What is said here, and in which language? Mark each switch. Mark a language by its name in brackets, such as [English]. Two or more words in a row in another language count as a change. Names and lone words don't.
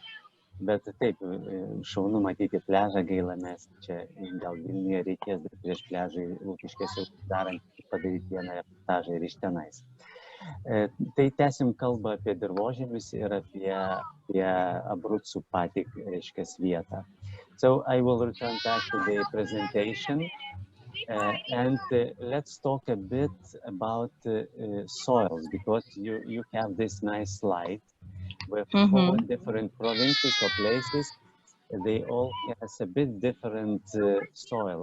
[Lithuanian] Bet taip, šaunu matyti pliažą, gaila, mes čia gal Vilniuje reikės, bet prieš pliažą Lukiškėse darant padaryti vieną reportažą ir iš tenais. Tai tęsim kalbą apie dirvožemius ir apie Abrucų patį, reiškia, vietą. [English] So I will return back to the presentation and let's talk a bit about soils, because you have this nice slide with 4 different provinces or places. They all have a bit different soil.